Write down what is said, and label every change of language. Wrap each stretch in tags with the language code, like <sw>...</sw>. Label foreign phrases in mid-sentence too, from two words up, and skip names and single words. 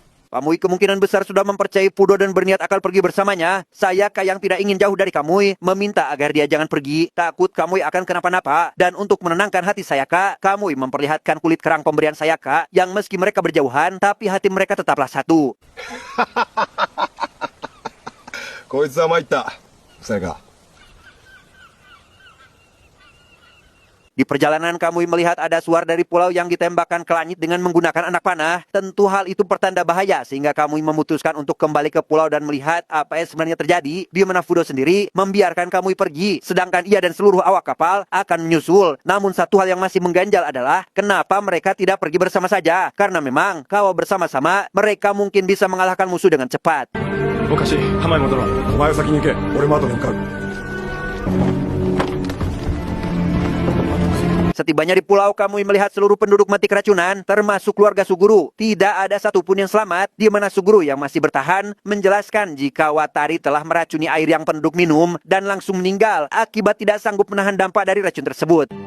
<id>Kamui kemungkinan besar sudah mempercayai Fudo dan berniat akan pergi bersamanya. Sayaka yang tidak ingin jauh dari Kamui meminta agar dia jangan pergi, takut Kamui akan kenapa-napa. Dan untuk menenangkan hati Sayaka, Kamui memperlihatkan kulit kerang pemberian Sayaka yang meski mereka berjauhan, tapi hati mereka tetaplah satu.</id> <ja>こいつは参った。さやか。</ja> <id>Di perjalanan Kamui melihat ada suar dari pulau yang ditembakkan ke langit dengan menggunakan anak panah. Tentu hal itu pertanda bahaya sehingga Kamui memutuskan untuk kembali ke pulau dan melihat apa yang sebenarnya terjadi. Di mana Fudo sendiri membiarkan Kamui pergi, sedangkan ia dan seluruh awak kapal akan menyusul. Namun satu hal yang masih mengganjal adalah kenapa mereka tidak pergi bersama saja. Karena memang kalau bersama-sama mereka mungkin bisa mengalahkan musuh dengan cepat.</id> <ja>おかしい。浜へ戻ろう。お前は先に行け。俺も後に向かう。</ja> <id>Setibanya di pulau, Kamui melihat seluruh penduduk mati keracunan, termasuk keluarga Suguru. Tidak ada satupun yang selamat, di mana Suguru yang masih bertahan menjelaskan jika Watari telah meracuni air yang penduduk minum dan langsung meninggal akibat tidak sanggup menahan dampak dari racun tersebut.</id>